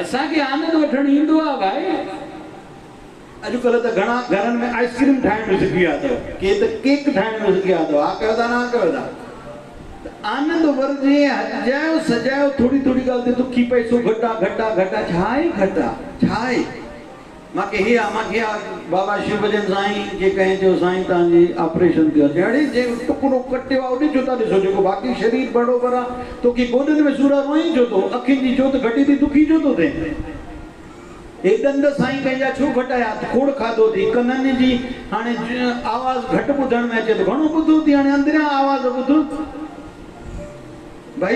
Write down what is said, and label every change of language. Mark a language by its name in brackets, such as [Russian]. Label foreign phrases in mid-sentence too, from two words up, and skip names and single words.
[Sindhi] असांखे आनंद वठणु ईंदो आहे भाई। अॼुकल्ह त घणा घरनि में आइस्क्रीम ठाहिण में सिखी विया अथव, के त केक ठाहिण में सिखी विया अथव। हा कयो था, न कयो था? आनंद वरजे, हजायो सजायो, थोड़ी थोड़ी ॻाल्हि ते दुखी पैसो घटा घटा घटा, छाहे घटा छाहे? मूंखे हे बाबा शिव भजन साईं जे कहें जो साईं तव्हांजी ऑपरेशन थियो आहे, अड़े जे टुकड़ो कटियो आहे उन जो था ॾिसो, जेको बाक़ी शरीर बराबरि आहे। तोखे गोॾनि में सूर रोई छो थो, अखियुनि जी जोत घटी थी, दुखी छो थो थिए? हे ॾंद साईं कंहिंजा छो घटाया? खोड़ खाधो थी, कननि जी हाणे आवाज़ घटि ॿुधण में अचे थो, घणो ॿुधो थी हाणे अंदरियां आवाज़ ॿुध भाई।